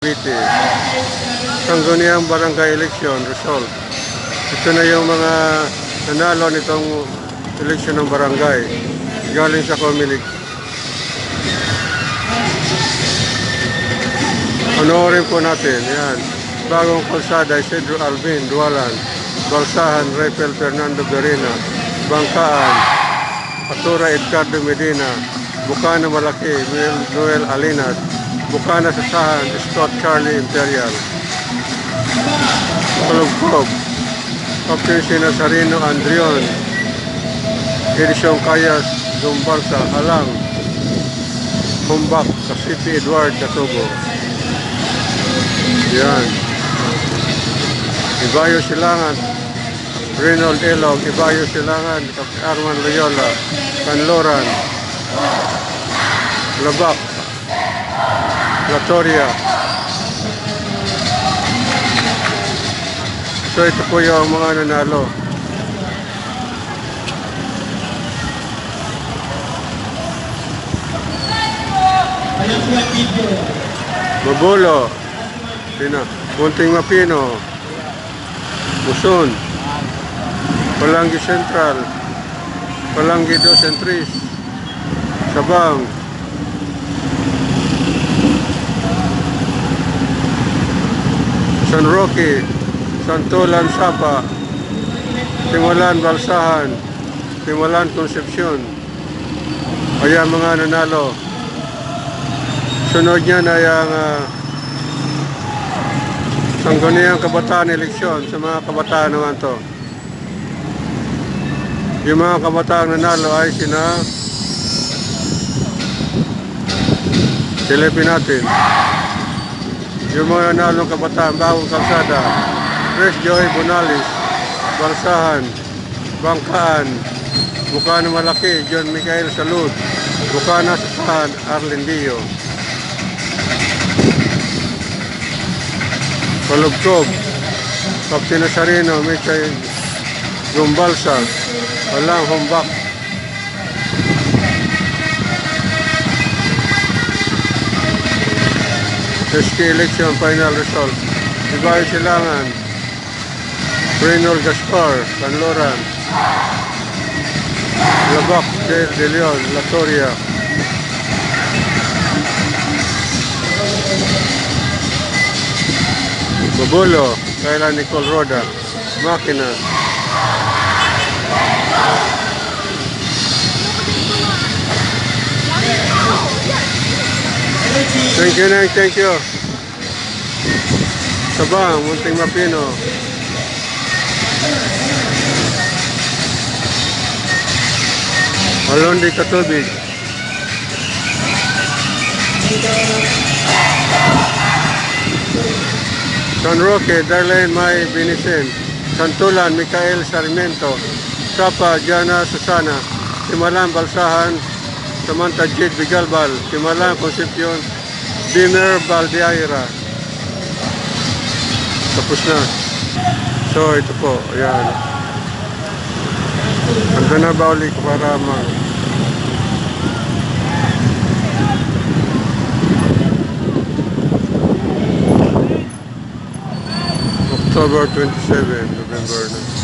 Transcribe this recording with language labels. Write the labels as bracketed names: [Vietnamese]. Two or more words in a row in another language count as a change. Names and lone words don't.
[Filipino] Cavite. Sangguniang Barangay [English] Election Result. [Filipino] Ito na yung mga nanalo nitong eleksyon ng barangay galing sa Comelec. Honorin po natin. Yan. Bagong kalsada, Isidro Alvin Dualan, Balsahan, Rafael Fernando Berina, Bangkaan, Patura Edgardo Medina, Bukana Malaki, Noel Alinas, Bukana Sasahan, Scott Charlie Imperial, Kalugkob, Captain Sinasarino Andrion, Edison Cayas, Zumbalsa, Halang, Humbak, Casipi Edward Catubo. Yan. Ibayo Silangan, Reynold Elog, Ibayo Silangan, Arman Loyola, Canloran, Labak, Latoria. So ito po yung mga nanalo. Mabulo, Bunting Mapino, Buson, Palanggi Central, Palanggi 2 and 3, Sabang, San Roque, Santolan Sapa, Timulan Balsahan, Timulan Concepcion. Ayan mga nanalo. Sunod niya na yung Sangguniang Kabataan Eleksyon sa mga kabataan naman to. Yung mga kabataan nanalo ay sina silipin natin. Yung mga nanalong kabataan, Bagong Kalsada, Chris Joy Bonalis, Balsahan, Bangkaan, Bukana Malaki, John Michael Salud, Bukana Sasahan, Arlen Dio, Kalugkob, Captain Nasarino, Michay Zumbalsa, Halang Humbak, [English] SK Election Final Result. [Filipino] Ibayo Silangan, Reynold Gaspar, Canloran, Labak, De Leon, Latoria, Mabulo, Kayla Nicole Roda, Makina, [English] Thank you, Nang. Thank you. [Filipino] Sabang, Bunting Mapino. Alondi Katubig. San Roque, Darlene May Binisen. Santulan, Michael Sarmiento. Sapa, Jana Susana. Timalan Balsahan, Samantha Jade Bigalbal. Timalan Concepcion, Dinner Baldeaira. Tapos na. So ito po, ayan. Handa na ba ulit para October 27, November na.